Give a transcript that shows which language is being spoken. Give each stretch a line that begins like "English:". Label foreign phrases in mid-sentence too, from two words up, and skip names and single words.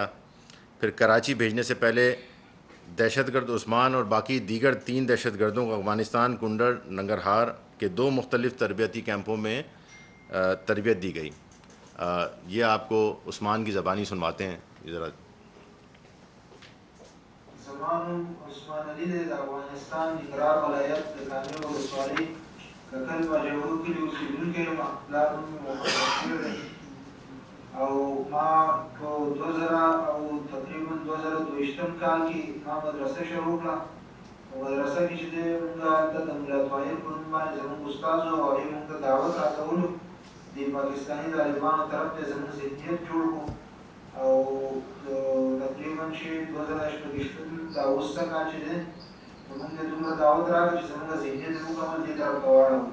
Urdu: پھر کراچی بھیجنے سے پہلے دہشت گرد عثمان اور باقی دیگر 3 دہشت گردوں کو افغانستان کنڈر ننگرہار کے 2 مختلف تربیتی کیمپوں میں تربیت دی گئی. یہ آپ کو عثمان کی زبانی سنواتے ہیں ذرا.
Pashto: زمان عثمان علی د افغانستان ننګرهار ولایت د کامې ولسوالۍ ککل باجوړو کلي اوسېدونکی یم. پلار نوم مې محمد شیر دی او ما په 2000 او تقریبا 2022 کال کې ما مدرسه شروع کړه. په مدرسه کې چې دی موږ هلته د ملا طاهر په نوم باندې زموږ استاد و او هغې موږ ته دعوت راکولو د پاکستاني طالبانو طرف ته زموږ ذهنیت جوړ کړو او تقریبا چې 2018 دا اوسه کال چې دی موږ ته دومره دعوت راکړه چې زموږ ذهنیت مکمل دې طرف ته واړوو.